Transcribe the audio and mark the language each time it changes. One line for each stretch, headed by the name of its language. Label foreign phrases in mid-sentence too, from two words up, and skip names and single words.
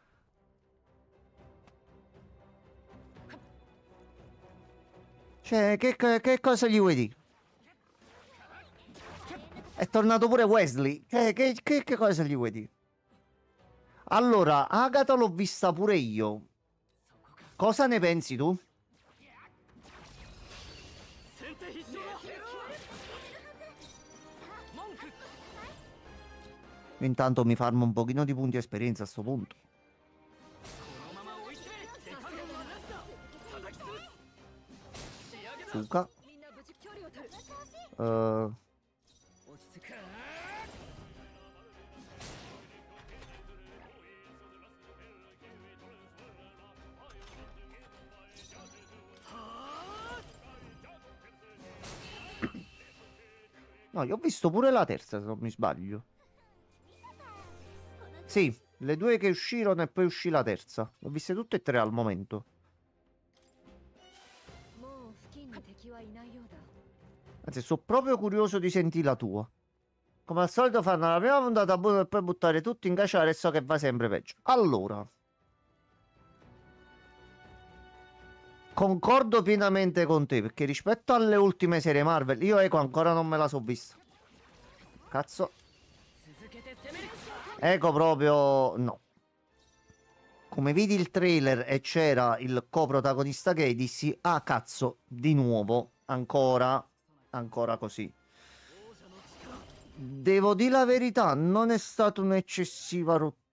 Italian: Cioè, che cosa gli vuoi dire? È tornato pure Wesley. Che cosa gli vuoi dire? Allora, Agatha l'ho vista pure io. Cosa ne pensi tu?
Japanese: 先手必勝だ。文句。
Italian: Intanto mi farmo un pochino di punti esperienza a sto punto.
Japanese: このまま追い詰め。手加減はなしだ。叩き潰す。仕上げだ。
Italian: Suka.
Japanese: みんな無事距離を取る落ち着く。
Italian: No, io ho visto pure la terza, se non mi sbaglio. Sì, le due che uscirono e poi uscì la terza. Le ho viste tutte e tre al momento.
Japanese: もう付近に敵はいないようだ
Italian: Anzi, sono proprio curioso di sentire la tua. Come al solito fanno la prima puntata buona e poi buttare tutto in caciara e so che va sempre peggio. Allora. Concordo pienamente con te, perché rispetto alle ultime serie Marvel, io Eco ancora non me la so vista. Cazzo.
Japanese: 続けて攻める。
Italian: Eco proprio no. Come vidi il trailer e c'era il coprotagonista gay, dissi, ah cazzo, di nuovo, ancora così. Devo dire la verità, non è stata un'eccessiva rottura.